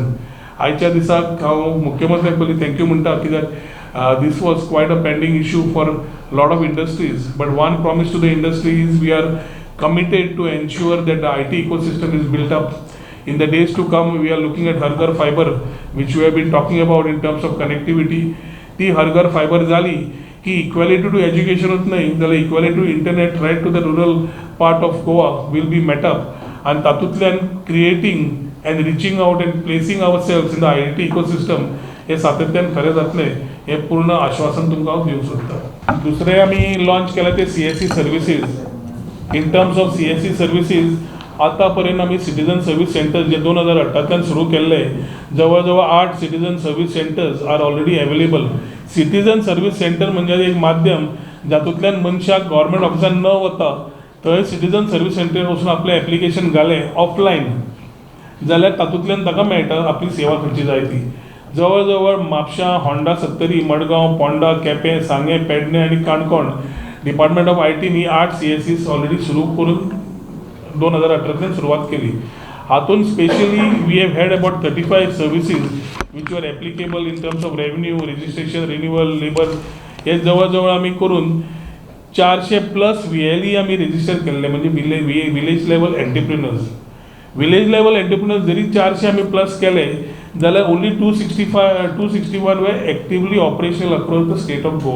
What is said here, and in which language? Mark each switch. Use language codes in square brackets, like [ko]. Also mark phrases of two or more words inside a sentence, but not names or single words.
[kok] आयच्या दिसाक हांव मुख्यमंत्र्याक पयलीं थँक्यू म्हणटा कित्याक [en] this was quite a pending issue for lot of industries, but one promise to the industries we are committed to ensure that the IT ecosystem is built up. In the days to come, we are looking at Har Ghar Fiber, which we have been talking about in terms of connectivity. [kok] ती Har Ghar Fiber झाली की [en] equality to educationuch [kok] न्हय जाल्यार [en] equality to internet right to the rural part of Goa will be met up. [kok] आनी तातूंतल्यान [en] creating and reaching out and placing our cells in the IT ecosystem [kok] हे सातत्यान खरें जातलें हे पूर्ण आश्वासन तुमकां हांव दिवंक सोदता. दुसरें आमी लॉन्च केलां ते [en] CSC services. in terms of CSC services [kok] आतां पर्यंत आमी [en] citizen service centers [kok] जे 2018 सुरू केल्ले जवळ जवळ 8 [en] citizen service centers are already available. citizen service center [kok] म्हणजे एक माध्यम जातूंतल्यान मनशाक गव्हर्मेंट ऑफिसान न वता थंय [en] citizen service center [kok] वचून आपलें एप्लिकेशन घालें ऑफलायन जाल्यार तातूंतल्यान ताका मेळटा आपली सेवा खंयची जाय ती. जवळ जवळ म्हापशां, होंडा 70, मडगांव, पोंडा, केपें, सांगें, पेडणें आनी काणकोण [en] department of IT [kok] नी 8 CSCs ऑलरेडी सुरू करून 2018 सुरुवात केली. [en] हातून specially we have had about 35 services which were applicable in terms of revenue, registration, renewal, labour [kok] हे जवळ जवळ आमी करून 400+ VLE आमी रजिस्टर केल्ले म्हणजे [en] village level entrepreneurs. village level entrepreneurs [kok] जरी 400 आमी प्लस केले जाल्यार [en] only 261 were actively operational across the state of Goa.